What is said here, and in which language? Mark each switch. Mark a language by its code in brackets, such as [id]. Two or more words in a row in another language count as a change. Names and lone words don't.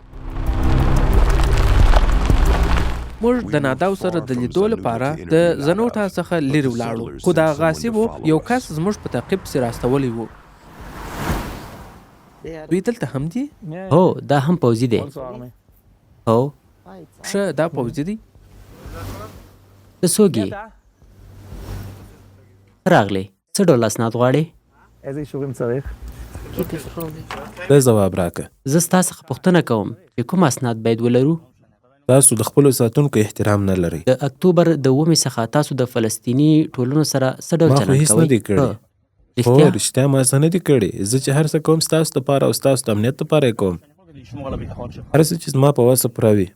[ps] موږ د ناداو سره د لیدو لپاره د زنوټا څخه لرې ولاړو، خو دا غاصبو یو کس زموږ په تعقیب پسې راستولی و. دوی دلته هم دي؟ هو دا هم پوځي دی. هو ښه دا پوځي دی. ته څوک یې؟ راغلی. څه ډول اسناد غواړې؟ [he] איזה אישורים צריך? [ps] ته ځواب راکړه. زه ستا څخه پوښتنه کوم چې کوم اسناد باید ولرو؟ تاسو د خپلو ساتونکو احترام نه لرئ. د اکتوبر د 9 څخه تاسو د فلسطینی ټولنو سره څه ډول ما خو چلند هیڅ نه دی کړی. هو رښتیا ما څه نه دي کړي. زه چې هر څه کوم ستاسو دپاره او ستاسو د امنیت دپاره یې کوم. هر څه چې زما په وسه پوره وي.